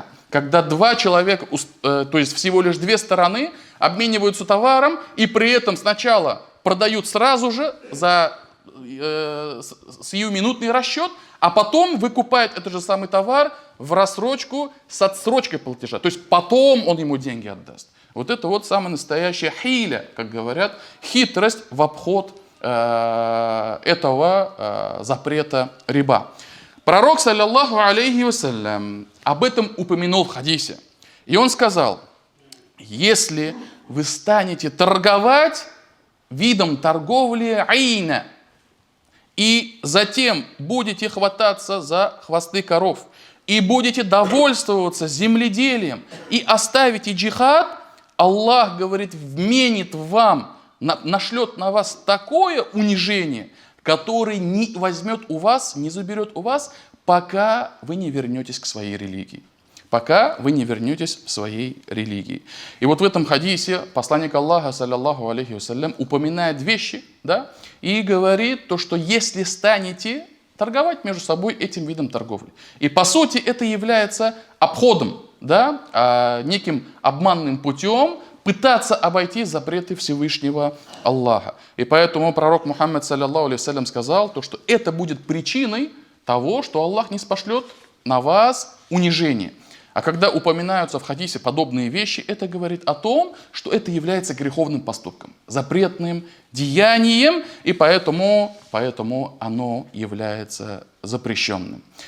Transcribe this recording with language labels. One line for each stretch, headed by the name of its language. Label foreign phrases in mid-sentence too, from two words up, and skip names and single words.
Russian: Когда два человека, то есть всего лишь 2 стороны, обмениваются товаром и при этом сначала продают сразу же за сиюминутный расчет, а потом выкупает этот же самый товар в рассрочку с отсрочкой платежа. То есть потом он ему деньги отдаст. Вот это вот самая настоящая хиля, как говорят, хитрость в обход этого запрета риба.
Arabic: Пророк, صلى الله عليه وسلم,
Russian: об этом упомянул в хадисе. И он сказал, если вы станете торговать видом торговли айна, и затем будете хвататься за хвосты коров, и будете довольствоваться земледелием, и оставите джихад, Аллах, говорит, вменит вам, нашлет на вас такое унижение, которое не возьмет у вас, не заберет у вас, пока вы не вернетесь к своей религии. Пока вы не вернетесь в своей религии. И вот в этом хадисе посланник Аллаха,
Arabic: صلى الله عليه وسلم,
Russian: упоминает вещи, да, и говорит то, что если станете торговать между собой этим видом торговли. И по сути это является обходом, да, неким обманным путем пытаться обойти запреты Всевышнего Аллаха. И поэтому пророк Мухаммад,
Arabic: صلى الله عليه وسلم,
Russian: сказал, то, что это будет причиной того, что Аллах не спошлет на вас унижение. А когда упоминаются в хадисе подобные вещи, это говорит о том, что это является греховным поступком, запретным деянием, и поэтому оно является запрещенным.